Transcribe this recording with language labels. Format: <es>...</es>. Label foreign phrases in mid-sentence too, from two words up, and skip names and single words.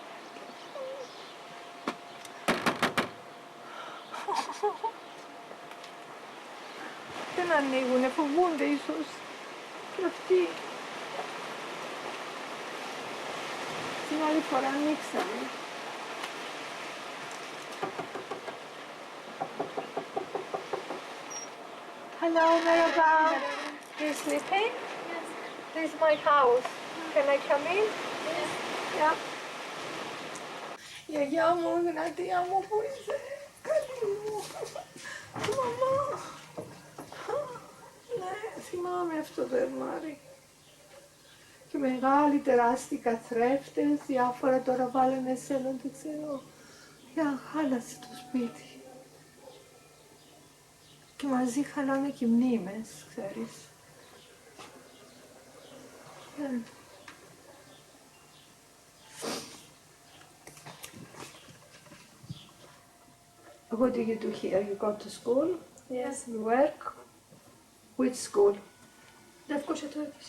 <el>Δεν ανοίγουνε, φοβούνται ίσως. Και αυτοί. Την άλλη φορά ανοίξανε.</el> <en>Hello, merhaba. You sleeping? Yes. This is my house. Can I come in? Yes. Yeah.</en> <el>Η αγιά μου, η Γνατία μου, πού είσαι. Καλή μου. Μαμά. Ναι, θυμάμαι αυτό το ερμάρι. Και μεγάλοι τεράστιοι καθρέφτες, διάφορα τώρα βάλανε σε έναν, δεν ξέρω. Χάλασε το σπίτι. Και μαζί χαλάνε και μνήμες, ξέρεις.</el> <en>What do you do here? You go to school? Yes. You work? Which school? Lefkoşa Turkish.</en>